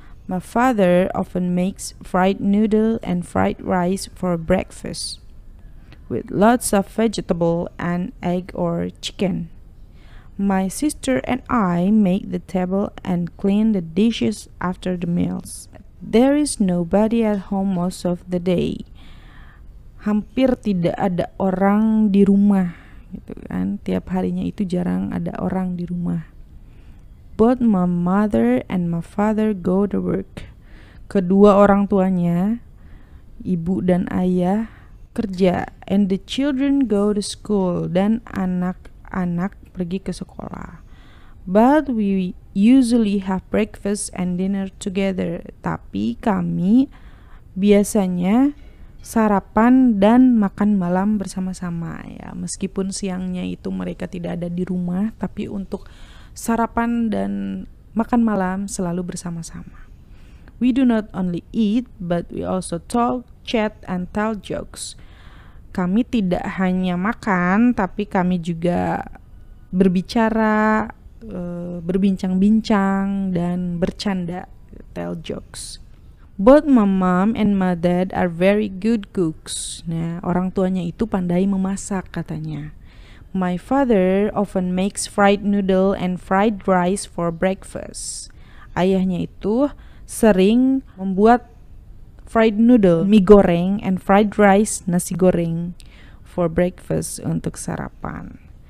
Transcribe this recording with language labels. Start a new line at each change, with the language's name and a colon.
English: My father often makes fried noodle and fried rice for breakfast, with lots of vegetable and egg or chicken. My sister and I make the table and clean the dishes after the meals. There is nobody at home most of the day.
Indonesian: Hampir tidak ada orang di rumah, gitu kan. Tiap harinya itu jarang ada orang di rumah.
English: Both my mother and my father go to work.
Indonesian: Kedua orang tuanya, ibu dan ayah, kerja.
English: And the children go to school.
Indonesian: Dan anak-anak pergi ke sekolah.
English: But we usually have breakfast and dinner together.
Indonesian: Tapi kami biasanya sarapan dan makan malam bersama-sama ya. Meskipun siangnya itu mereka tidak ada di rumah, tapi untuk sarapan dan makan malam selalu bersama-sama.
English: We do not only eat, but we also talk, chat, and tell jokes.
Indonesian: Kami tidak hanya makan, tapi kami juga berbicara, berbincang-bincang, dan bercanda,
English: tell jokes. Both my mom and my dad are very good cooks.
Indonesian: Nah, orang tuanya itu pandai memasak katanya.
English: My father often makes fried noodle and fried rice for breakfast.
Indonesian: Ayahnya itu sering membuat
English: fried noodle,
Indonesian: mie goreng,
English: and fried rice,
Indonesian: nasi goreng,
English: for breakfast
Indonesian: untuk sarapan.